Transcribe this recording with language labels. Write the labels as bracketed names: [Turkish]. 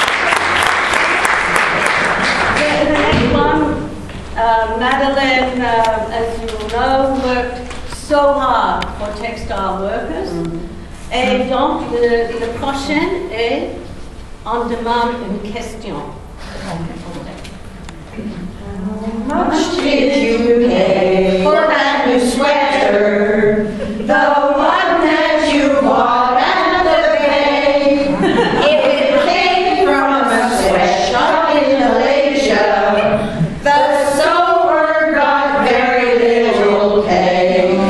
[English] The next one, Madeleine, as you know, worked so hard for textile workers. [French] Et donc, le prochain est, on demande une question. [English] How much did you pay for that new sweater? The one that you bought at the bay. If it came from a sweatshop in Malaysia, the sewer got very little pay.